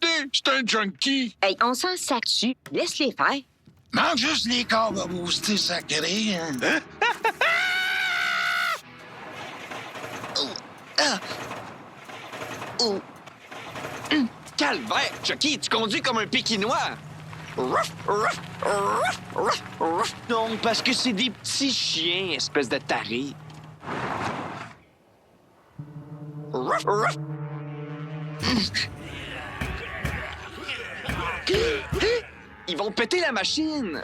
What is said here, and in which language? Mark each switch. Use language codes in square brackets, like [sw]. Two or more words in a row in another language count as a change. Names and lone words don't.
[fr] C'est un junkie. Hey, on s'en sac dessus. Laisse-les faire. Manque juste les câbles à booster sacré. Hein? Calvaire, Chucky, tu conduis comme un pékinois. Ruff, ruff, ruff, ruff, ruff. Non, parce que c'est des petits chiens, espèce de taré. Ruff, ruff. Ils vont péter la machine.